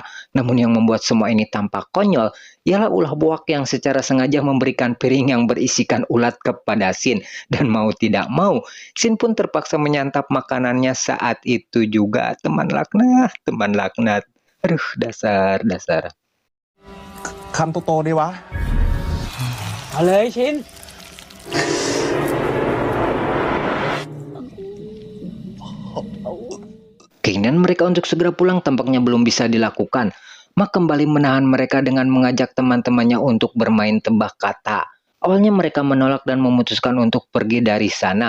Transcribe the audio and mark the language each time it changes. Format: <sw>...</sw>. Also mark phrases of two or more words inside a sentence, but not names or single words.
<id>Namun yang membuat semua ini tampak konyol ialah ulah Puak yang secara sengaja memberikan piring yang berisikan ulat kepada Sin. Dan mau tidak mau, Sin pun terpaksa menyantap makanannya saat itu juga. Teman laknat, teman laknat. Aduh, dasar.</id> <th>คำโตๆดีวะ เอาเลยชิน</th> <id>Keinginan mereka untuk segera pulang tampaknya belum bisa dilakukan. Mark kembali menahan mereka dengan mengajak teman-temannya untuk bermain tebak kata. Awalnya mereka menolak dan memutuskan untuk pergi dari sana.</id>